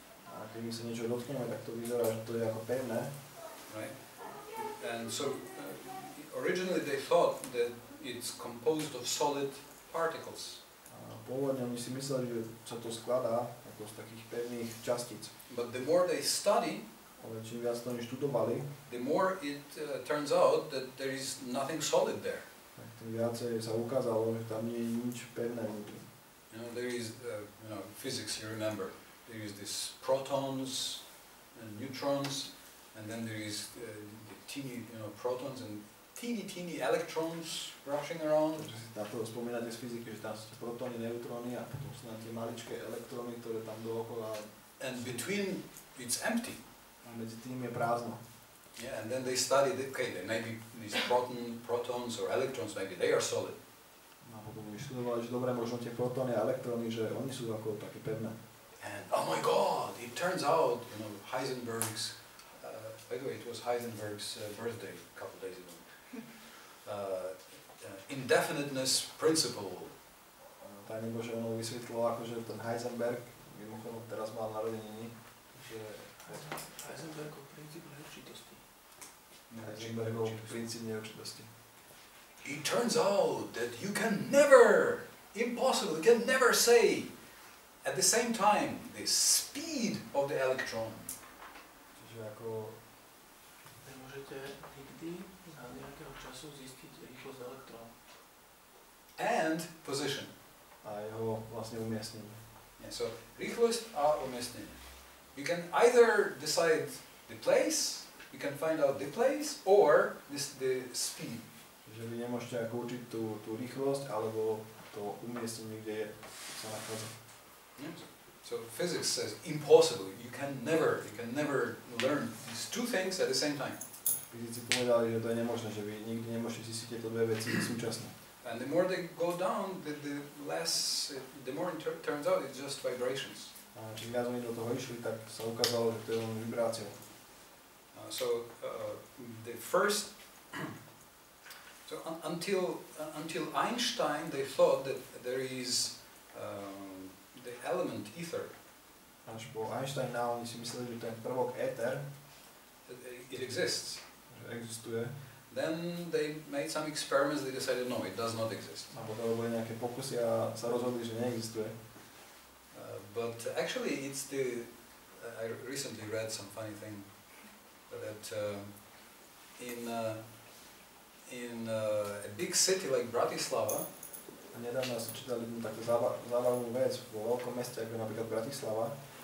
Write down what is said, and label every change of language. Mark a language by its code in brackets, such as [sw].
[sk] A keď my sa niečo dotkneme, tak to vyzerá, že to je ako pevné. [en] Right? And so originally they thought that it's composed of solid particles. [sk] A pôvodne oni si mysleli, že sa to skladá ako z takých pevných častíc. [en] But the more they study, [sk] Ale čím viac to oni študovali, [en] the more it turns out that there is nothing solid there. [sk] tak tým viacej sa ukázalo, že tam nie je nič pevné vnútri. [en] You know, there is, physics, you remember. There is this protons and neutrons, and then there is the teeny, protons and teeny electrons rushing around. [sk] Takže si na to spomínate z fyziky, že tam sú protóny, neutróny a potom sú na tie maličké elektróny, ktoré tam dookola. [en] And between, it's empty. [sk] A medzi tým je prázdno. [en] Yeah, and then they studied, okay, they maybe these protons or electrons, maybe they are solid. [sk] A potom vyštudovali, že dobre, možno tie protóny a elektróny, že oni sú ako také pevné. [en] And oh my God, it turns out, Heisenberg's, by the way, it was Heisenberg's birthday a couple days ago. Indefiniteness principle. [sk] Tajne Bože, ono vysvetlilo, akože ten Heisenberg, mimochodom teraz mal narodeniny, že Heisenbergov princíp neurčitosti. Heisenbergov princíp neurčitosti. [en] It turns out that you can never, impossible, you can never say at the same time the speed of the electron. [sk] Čiže ako Nemôžete nikdy za nejakého času zistiť rýchlosť elektrónu. [en] And position. [sk] a jeho vlastne umiestnenie. [en] Yeah, so [sk] rýchlosť a umiestnenie. [en] You can either decide the place, you can find out the place, or the speed. [sk] Že vy nemôžete ako určiť tú rýchlosť alebo to umiestnenie, kde sa nachádza. [en] Yeah. So physics says impossible. You can never learn these two things at the same time. [sk] Fyzici povedali, že to je nemožné, že vy nikdy nemôžete zistiť tieto dve veci súčasne. [en] And the more they go down, the more it turns out it's just vibrations. [sk] A čím viac oni do toho išli, tak sa ukázalo, že to je len vibráciou. [en] The first, until Einstein, they thought that there is the element ether. [sk] Až po Einsteina oni si mysleli, že ten prvok éter, [en] it exists. [sk] že existuje. [en] Then they made some experiments. They decided no, it does not exist. [sk] A potom boli nejaké pokusy a sa rozhodli, že neexistuje. [en] But actually, it's I recently read some funny thing that in a big city like Bratislava. [sk] A nedávno som čítal jednu takú zábavnú vec vo veľkom meste, ako napríklad Bratislava.